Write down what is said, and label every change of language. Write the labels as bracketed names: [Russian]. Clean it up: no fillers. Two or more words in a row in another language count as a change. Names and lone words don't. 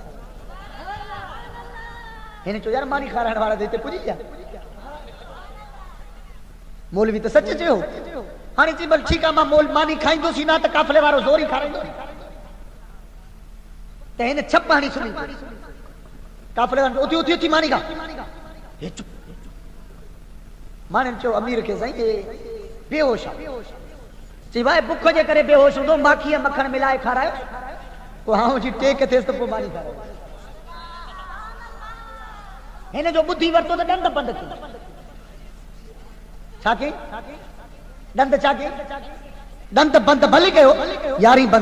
[Sindhi] हिन चयो यार मानी खाराइण वारा त हिते पुॼी विया मौलवी त सच चयो हाणे चई भल ठीकु आहे मां मानी खाईंदुसि न त काफ़िले वारो ज़ोर ई खाराईंदो त हिन छप हणी सुम्ही काफ़िले वारो उथी उथी उथी मानी खा हे चुप माने चयो अमीर खे साईं बेहोश आहे चई भाई बुख जे करे बेहोश हूंदो माखीअ मखण मिलाए खारायो पोइ हां जी टेक थिएसि त पोइ मानी खारायो हिन जो ॿुधी वरितो त ॾंद बंदि थी छा कई ॾंद छा कई ॾंद बंदि भली कयो यारी बंदि